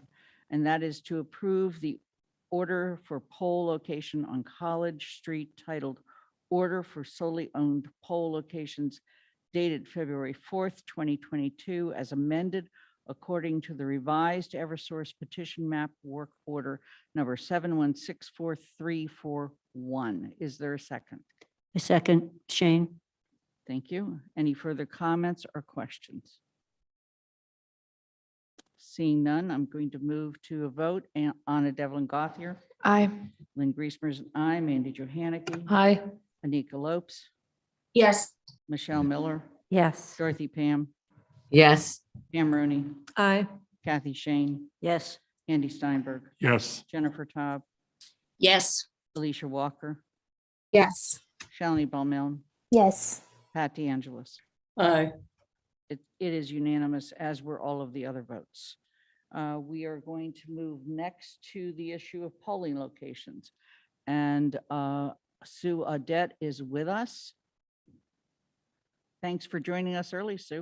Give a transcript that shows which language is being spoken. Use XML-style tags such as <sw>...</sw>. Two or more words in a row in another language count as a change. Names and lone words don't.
<en>And that is to approve the order for poll location on College Street titled Order for Solely Owned Poll Locations dated February 4th, 2022, as amended according to the revised Eversource petition map work order number 7164341. Is there a second? A second, Shane. Thank you. Any further comments or questions? Seeing none, I'm going to move to a vote. Anna Devlin Gothier, Aye. Lynn Griesmer's an aye, Mandy Johanicky, Aye. Anika Lopes, Yes. Michelle Miller, Yes. Dorothy Pam, Yes. Pam Rooney, Aye. Kathy Shane, Yes. Andy Steinberg, Yes. Jennifer Taub, Yes. Alicia Walker, Yes. Shalini Bowman, Yes. Pat DeAngelis. Aye. It is unanimous, as were all of the other votes. We are going to move next to the issue of polling locations. And Sue Audette is with us. Thanks for joining us early, Sue.</en>